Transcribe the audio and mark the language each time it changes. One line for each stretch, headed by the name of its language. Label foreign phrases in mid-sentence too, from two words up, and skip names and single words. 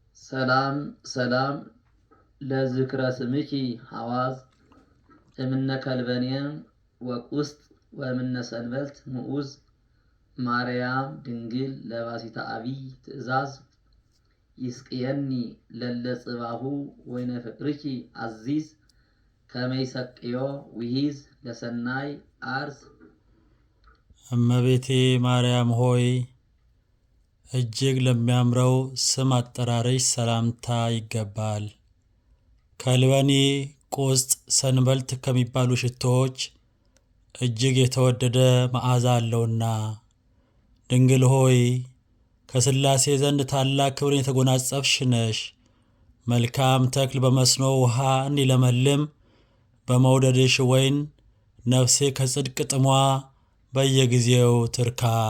Geez: ሰላም ሰላም ለዝክረ ስምኪ ሐዋዝ እምነ ከልበኔም ወቁስጥ ወእምነ ሰንበልት ምዑዝ ማርያም ድንግል ለባሲታ አቢይ ትእዛዝ ይስቅየኒ ለለ ጽባሁ ወይነ ፍቅርኪ አዚዝ ከመይሰቅዮ ውሂዝ ለሰናይ አርስ።
Amharic: እመቤቴ ማርያም ሆይ እጅግ ለሚያምረው ስም አጠራርሽ ሰላምታ ይገባል። ከልበኒ፣ ቁስጥ፣ ሰንበልት ከሚባሉ ሽቶዎች እጅግ የተወደደ መዓዛ አለውና ድንግል ሆይ ከሥላሴ ዘንድ ታላቅ ክብርን የተጎናጸፍሽ ነሽ። መልካም ተክል በመስኖ ውሃ እንዲለመልም በመውደድሽ ወይን ነፍሴ ከጽድቅ ጥሟ በየጊዜው ትርካ።